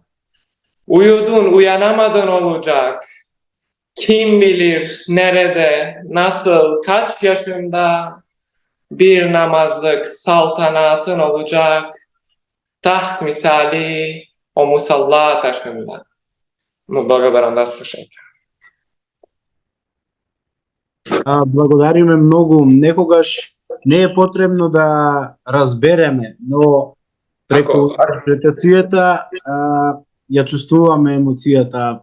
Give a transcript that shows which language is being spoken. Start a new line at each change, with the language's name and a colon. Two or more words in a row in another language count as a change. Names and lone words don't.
Turkish: Uyudun uyanamadın olacak. Kim bilir nerede, nasıl, kaç yaşında bir namazlık saltanatın olacak. Taht misali o musalla taşında.
Macedonian: Благодарам да слушате. Благодариме многу. Некогаш не е потребно да разбереме, но преку интерпретацијата ја чувствуваме емоцијата.